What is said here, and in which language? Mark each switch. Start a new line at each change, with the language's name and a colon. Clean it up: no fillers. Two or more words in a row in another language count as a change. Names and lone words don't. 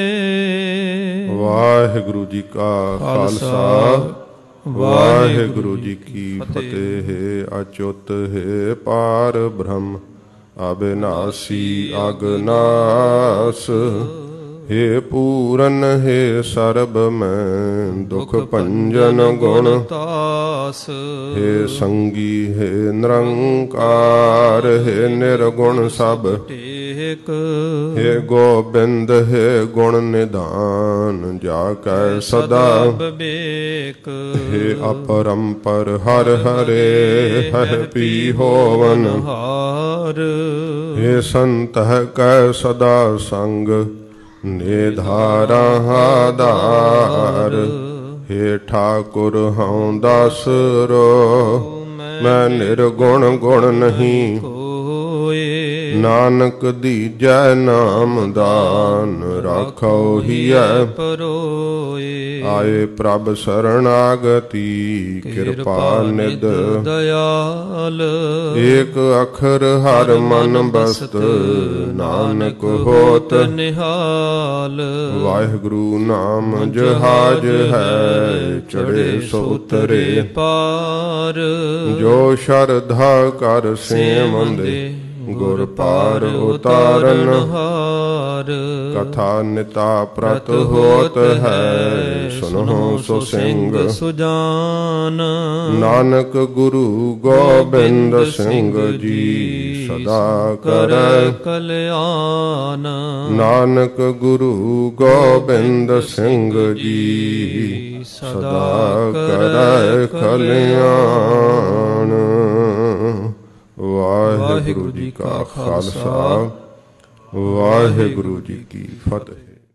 Punjabi: ਵਾਹਿਗੁਰੂ ਜੀ ਕਾ ਖਾਲਸਾ, ਵਾਹਿਗੁਰੂ ਜੀ ਕੀ ਫਤਿਹ। ਅਚੁੱਤ ਹੈ ਪਾਰ ਬ੍ਰਹਮ, ਅਬਿਨਾਸੀ ਅਗਨਾਸ, ਹੇ ਪੂਰਨ ਹੇ ਸਰਬ ਮੈਂ ਦੁਖ ਭੰਜਨ ਗੁਣ ਤਾਸ। ਹੇ ਸੰਗੀ ਹੇ ਨਿਰੰਕਾਰ ਹੇ ਨਿਰਗੁਣ ਸਬ ਟੇਕ। ਹੇ ਗੋਬਿੰਦ ਹੇ ਗੁਣ ਨਿਧਾਨ ਜਾਕੈ ਸਦਾ ਬਿਬੇਕ। ਹੇ ਅਪਰੰਪਰ ਹਰ ਹਰੇ ਹਰ ਪੀ ਹੋਵਨ ਹਾਰ। ਹੇ ਸੰਤ ਕੈ ਸਦਾ ਸੰਗ ਨਿਧਾਰਾ ਆਧਾਰ। ਹੇ ਠਾਕੁਰ ਹੂੰ ਦਾਸਰੋ ਮੈਂ ਨਿਰਗੁਣ ਗੁਣ ਨਹੀਂ ਕੋਇ। ਨਾਨਕ ਦੀਜੈ ਨਾਮ ਦਾਨ ਰਾਖੋ ਹੀਐ ਪਰੋਇ। ਆਏ ਪ੍ਰਭ ਸ਼ਰਣਾਗਤਿ ਕਿਰਪਾ ਨਿਧ ਦਇਆਲ। ਏਕ ਅਖਰ ਹਰ ਮਨ ਬਸਤ, ਨਾਨਕ ਹੋਤ ਨਿਹਾਲ। ਵਾਹਿਗੁਰੂ ਨਾਮ ਜਹਾਜ਼ ਹੈ ਚੜ੍ਹੇ ਸੋ ਉਤਰੇ ਪਾਰ। ਜੋ ਸ਼ਰਧਾ ਕਰ ਸੇਵੰਦੇ ਗੁਰ ਪਾਰ ਉਤਾਰਨ ਹਾਰ। ਕਥਾ ਨਿਤਾ ਪ੍ਰਤ ਹੋਤ ਹੈ ਸੁਨੋ ਸੋ ਸਿੰਘ ਸੁਜਾਨ। नानक गुरु गोबिंद सिंह जी, ਸਦਾ ਕਰੇ ਕਲਿਆਣ। ਨਾਨਕ ਗੁਰੂ ਗੋਬਿੰਦ ਸਿੰਘ ਜੀ ਸਦਾ ਕਰੇ ਕਲਿਆਣ। ਵਾਹਿਗੁਰੂ ਜੀ ਕਾ ਖਾਲਸਾ ਵਾਹਿਗੁਰੂ ਜੀ ਕੀ ਫਤਿਹ।